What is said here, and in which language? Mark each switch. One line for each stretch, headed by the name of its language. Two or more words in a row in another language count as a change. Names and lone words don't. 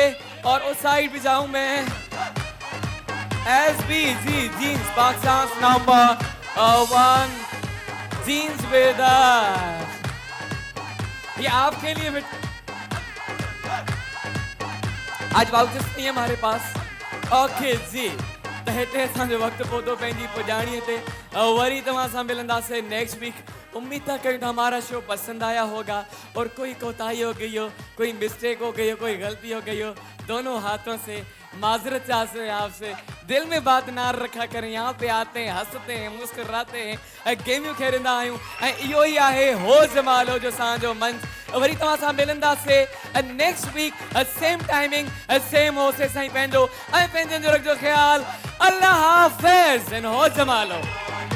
Urdu: اور اس سائیڈ بھی جاؤں میں,
English: SBG jeans Pakistan number 1 jeans with
Urdu: یہ آپ کے لیے. آج واؤچرز نہیں ہے ہمارے پاس.
Sindhi: ओके जी, त हिते असांजो वक़्तु पहुतो पंहिंजी पुॼाणीअ ते। वरी तव्हां सां मिलंदासीं
English: next week.
Urdu: امید تھا کروں ہمارا شو پسند آیا ہوگا۔ اور کوئی کوتاہی ہو گئی ہو، کوئی مسٹیک ہو گئی ہو، کوئی غلطی ہو گئی ہو، دونوں ہاتھوں سے معذرت چاہتے ہیں آپ سے. دل میں بات نہ رکھا کریں۔ یہاں پہ آتے ہیں، ہنستے ہیں، مسکراتے ہیں,
Sindhi: गेमियूं खेॾंदा आहियूं। ऐं इहो ई आहे हो जमालो जो असांजो मंच। वरी तव्हां सां मिलंदासीं
English: next week, same timing, same
Sindhi: हो से साईं पंहिंजो ऐं पंहिंजनि जो रखिजो ख़्याल।
Urdu: اللہ حافظ.
Sindhi: हो जमालो।